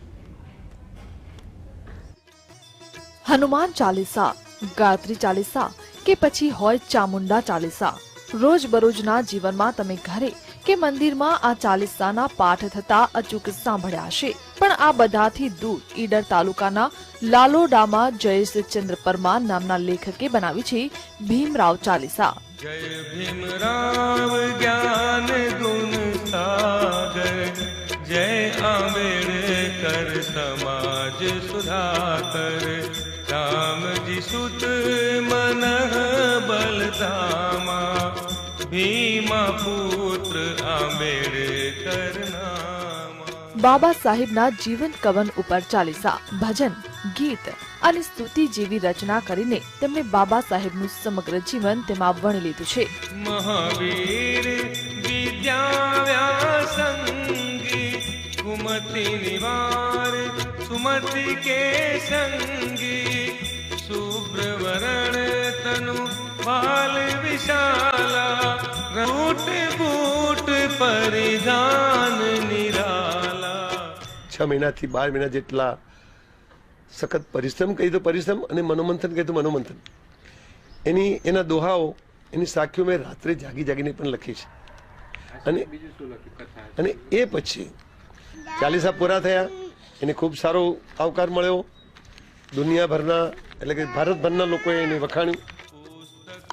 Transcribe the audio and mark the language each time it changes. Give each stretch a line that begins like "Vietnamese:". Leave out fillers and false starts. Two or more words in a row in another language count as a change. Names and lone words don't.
Gujarati: હનુમાન ચાલીસા, ગાયત્રી ચાલીસા કે પછી હોય ચામુંડા ચાલીસા, રોજબરોજના જીવનમાં તમે ઘરે કે મંદિરમાં આ ચાલીસાના પાઠ થતા અચૂક સાંભળ્યા હશે, પણ આ બધાથી દૂર ઈડર તાલુકાના લાલોડામાં જયેશચંદ્ર પરમાર નામના લેખકે બનાવી છે ભીમરાવ ચાલીસા।
Hindi: जय भीमराव ज्ञान गुण सागर, जय आंबेडकर समाज सुधाकर, राम जी सुत मन बलधामा, भीमा पुत्र आंबेडकर नामा।
Gujarati: બાબા સાહેબના જીવન કવન ઉપર ચાલીસા, ભજન, ગીત અને સ્તુતિ જેવી રચના કરીને તેમણે બાબા સાહેબનું સમગ્ર જીવન તેમાં વણી લીધું છે।
Hindi: महावीर विद्याव्यासंगी, कुमति निवार सुमति के संगी, शुभ्रवरण तनु बाल विशाला, रूट बूट परिधान निराला।
Gujarati: 6 મહિનાથી 12 મહિના જેટલા સખત પરિશ્રમ કહી તો પરિશ્રમ અને મનોમંથન કહી તો મનોમંથન, એના દોહાઓ, એની સાખીઓ મેં રાત્રે જાગીને પણ લખી છે। અને એ પછી ચાલીસા પૂરા થયા, એને ખૂબ સારો આવકાર મળ્યો દુનિયાભરના, એટલે કે ભારતભરના લોકોએ એને વખાણ્યું।